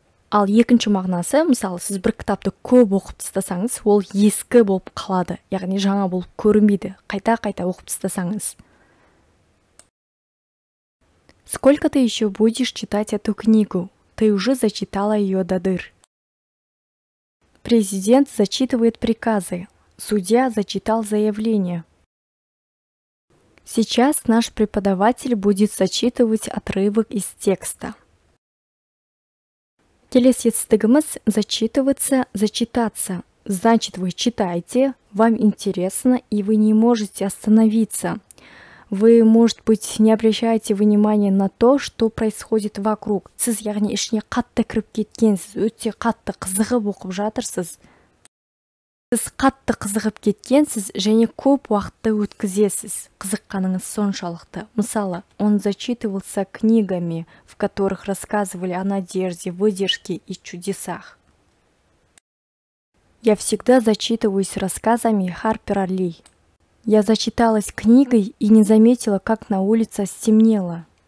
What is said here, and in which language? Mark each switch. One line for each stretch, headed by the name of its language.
Kazakh: Ал екінші мағынасы, мысалы, сіз бір кітапты көп оқып тастасаңыз, ол ескі болып қалады, яғни жаңа болып көрінбейді, қайта-қайта оқып тастасаңыз.
Russian: Сколько ты еще будешь читать эту книгу? Ты уже зачитала ее до дыр. Президент зачитывает приказы. Судья зачитал заявление. Сейчас наш преподаватель будет зачитывать отрывок из текста.
Kazakh: Келесі етістігіміз зачитываться, зачитаться.
Russian: Значит, вы читаете, вам интересно, и вы не можете остановиться. Вы, может быть, не обращаете внимания на то, что происходит вокруг.
Kazakh: Сіз, яғни, ішіне қатты кіріп кеткенсіз, өте қатты қызығып оқып жатырсыз. Сіз қатты қызығып кеткенсіз, және көп уақытты өткізесіз. Қызыққаныңыз соншалықты. Мысалы,
Russian: он зачитывался книгами, в которых рассказывали о надежде, выдержке и чудесах. Я всегда зачитываюсь рассказами Харпера Ли. Я зачиталась книгой и не заметила, как на улице стемнело.